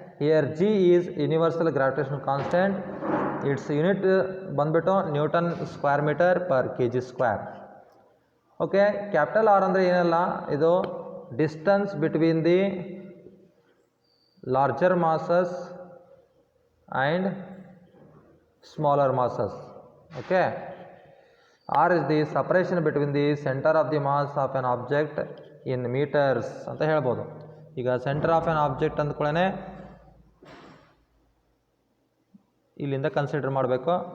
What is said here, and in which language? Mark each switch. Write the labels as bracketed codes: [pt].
[en] Here G is universal gravitation constant, it's unit ಬಂದ್ಬಿಟ್ಟು newton square metre per K G square. Okay, capital R [kn] ಅಂದರೆ ಏನಲ್ಲ, ಇದು [en] Distance between the larger masses and smaller masses. Okay, R is the separation between the center of the mass of an object in meters [kn] ಅಂತ ಹೇಳ್ಬೋದು. ಈಗ centre of on object ಅಂದ್ಕೊಳ್ಳೇ ಇಲ್ಲಿಂದ consider ಮಾಡಬೇಕು.